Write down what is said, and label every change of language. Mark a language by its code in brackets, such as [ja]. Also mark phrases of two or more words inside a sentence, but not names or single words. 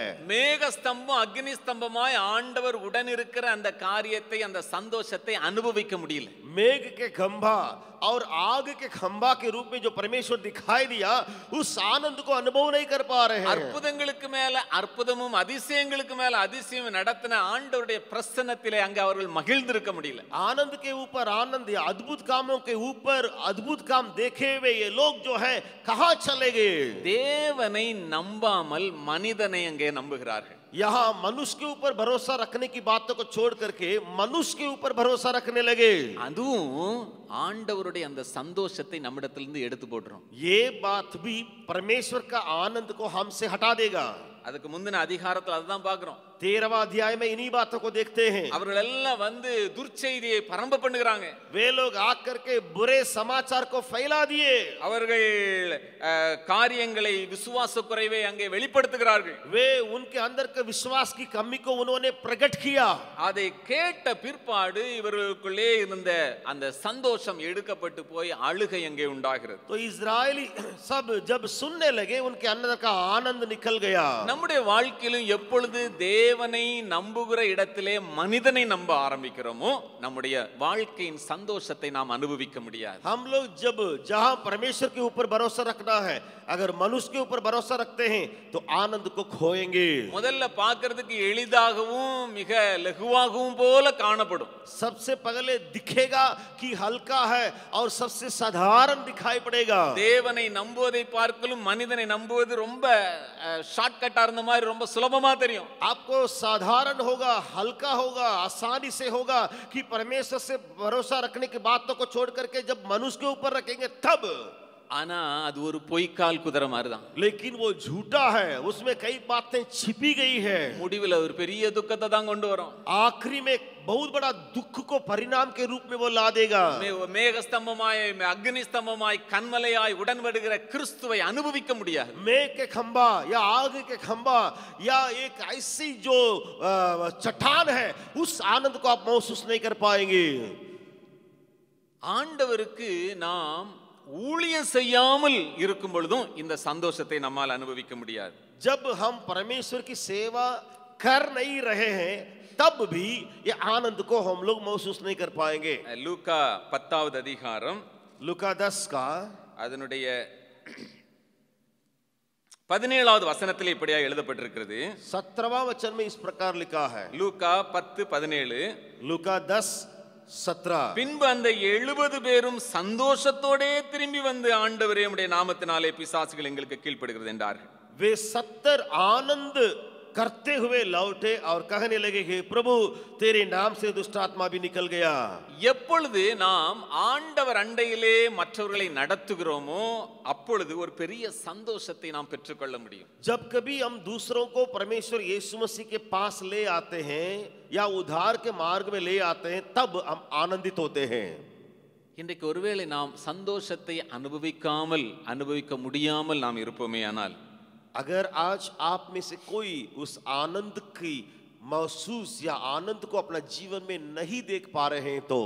[ta] மேக ஸ்தம்பம் அக்னி ஸ்தம்பமாய் ஆண்டவர் உடன் இருக்கிற அந்த காரியத்தை, அந்த சந்தோஷத்தை அனுபவிக்க முடியல. [hi] मेघ के खंभा और आग के खंभा के रूप में जो परमेश्वर दिखाई दिया उस आनंद को अनुभव नहीं कर पा रहे हैं. [ta] அற்புதங்களுக்கு மேல அற்புதமும் அதிசயங்களுக்கு மேல அதிசயம் நடத்தின ஆண்டவருடைய பிரசன்னத்திலே அங்க அவர்கள் மகிழ்ந்திருக்க முடியல. [hi] आनंद के ऊपर आनंद या अद्भुत कामों के ऊपर अद्भुत काम देखे हुए ये लोग जो है कहां चले गए? [ta] தேவனை நம்பாமல் மனிதனை அங்கே நம்புகிறார்கள். [hi] यहाँ मनुष्य के ऊपर भरोसा रखने की बातों को छोड़ करके मनुष्य के ऊपर भरोसा रखने लगे. [ta] அதுவும் ஆண்டவருடைய அந்த சந்தோஷத்தை நம்மிடத்திலிருந்து எடுத்து போடுறோம். [hi] ये बात भी परमेश्वर का आनंद को हमसे हटा देगा. [ta] அதுக்கு முந்தின அதிகாரத்துல அதுதான் பார்க்கிறோம். [hi] 13वां अध्याय में इन्हीं बातों को देखते हैं. [ta] அவர்கள் எல்லாம் வந்து துர்ச்செய்தியை பரம்ப பண்ணுகிறாங்க. [hi] वे लोग आकर के बुरे समाचार को फैला दिए. [ta] அவர்கள் காரியங்களை விசுவாச குறைவை அங்கே வெளிப்படுத்துகிறார்கள். [hi] वे उनके अंदर के विश्वास की कमी को उन्होंने प्रकट किया. [ta] அதை கேட்ட பிற்பாடு இவர்களுக்குள்ளே இருந்த அந்த சந்தோஷம் எடுக்கப்பட்டு போய் அழுகை அங்கே உண்டாகிறது. [hi] तो इजरायली सब जब सुनने लगे उनके अंदर का आनंद निकल गया. [ta] நம்முடைய வாழ்க்கையிலும் எப்பொழுது தேவனை நம்புகிற இடத்திலே மனிதனை நம்ப ஆரம்பிக்கிறோமோ நம்முடைய வாழ்க்கையின் சந்தோஷத்தை நாம் அனுபவிக்க முடியாது. [hi] हम लोग जब जहां परमेश्वर के ऊपर भरोसा रखना है अगर मनुष्य के ऊपर भरोसा रखते हैं तो आनंद को खोएंगे. [ta] முதல்ல பார்க்கிறதுக்கு எளிதாகவும் மிக லகுவாகவும் போல காணப்படும். [hi] सबसे पहले दिखेगा कि हल्का है और सबसे साधारण दिखाई पड़ेगा. [ta] தேவனை நம்புவதை பார்க்கலும் மனிதனை நம்புவது ரொம்ப ஷார்ட்கட்டா இருந்த மாதிரி ரொம்ப சுலபமா தெரியும். [hi] आपको साधारण होगा, हल्का होगा, आसानी से होगा कि परमेश्वर से भरोसा रखने की बातों को छोड़ करके जब मनुष्य के ऊपर रखेंगे तब. [ta] ஆனா அது ஒரு பொய்க்கால் குதிரை மாதிரிதான். [hi] लेकिन वो झूठा है, उसमें कई बातें छिपी गई है. [ta] முடிவில் ஒரு பெரிய துக்கத்தை தான் கொண்டு வரும். [hi] आखिरी में बहुत बड़ा दुख को परिणाम के रूप में वो ला देगा। [ta] மேக ஸ்தம்பமாய் அக்னி ஸ்தம்பமாய் கன்மலையாய் உடன்படுகிற கிறிஸ்துவை அனுபவிக்க முடியாது. [hi] मेघ के खंबा या आग के खंबा या एक ऐसी जो चट्टान है, उस आनंद को आप महसूस नहीं कर पाएंगे। [ta] ஆண்டவருக்கு நாம் ஊழியம் செய்யாமல் இருக்கும் பொழுதும் இந்த சந்தோஷத்தை நம்மால் அனுபவிக்க முடியாது. [hi] जब हम परमेश्वर की सेवा कर नहीं रहे हैं तब भी ये आनंद को हम लोग महसूस नहीं कर पाएंगे। [ta] லூக்கா 10வது அதிகாரம் [hi] लूका 10 का [ta] அதனுடைய 17வது வசனத்தில் இப்படியா எழுதப்பட்டிருக்கிறது. [hi] 17वां वचन में इस प्रकार लिखा है, [ta] லூக்கா 10:17 [hi] लूका 10:17 [ta] பின்பு அந்த 70 பேரும் சந்தோஷத்தோடே திரும்பி வந்து ஆண்டவரே உம்முடைய நாமத்தினாலே பிசாசுகள் எங்களுக்கு கீழ்ப்படுகிறது என்றார்கள். [hi] वे 70 आनंद करते हुए लौटे और कहने लगे कि प्रभु तेरे नाम से दुष्ट आत्मा भी निकल गया। [ta] எப்பொழுது நாம் ஆண்டவர் அண்டையிலே மற்றவர்களை நடத்துகிறோமோ அப்பொழுது ஒரு பெரிய சந்தோஷத்தை நாம் பெற்றுக்கொள்ள முடியும். [hi] जब कभी हम दूसरों को परमेश्वर यीशु मसीह के पास ले आते हैं या उद्धार के मार्ग में ले आते हैं तब हम आनंदित होते हैं। [ta] இன்றைக்கு ஒருவேளை நாம் சந்தோஷத்தை அனுபவிக்க முடியாமல் நாம் இருப்போமே ஆனால், [hi] अगर आज आप में से कोई उस आनंद की महसूस या आनंद को अपना जीवन में नहीं देख पा रहे हैं तो